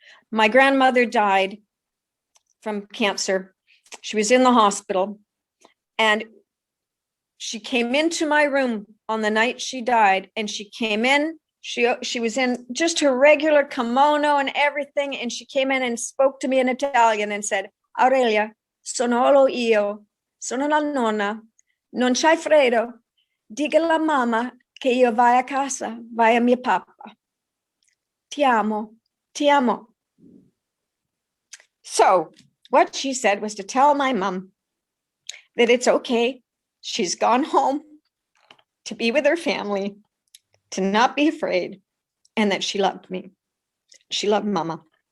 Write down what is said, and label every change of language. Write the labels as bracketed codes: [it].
[en] My grandmother died from cancer. She was in the hospital. And she came into my room on the night she died. And she came in. She was in just her regular kimono and everything. And she came in and spoke to me in Italian and said, [it] "Aurelia, sono io, sono la nonna, non c'hai freddo, dica alla mamma che io vai a casa, vai a mio papa. Ti amo, ti amo." [en] So what she said was to tell my mom that it's okay. She's gone home to be with her family, to not be afraid, and that she loved me. She loved mama.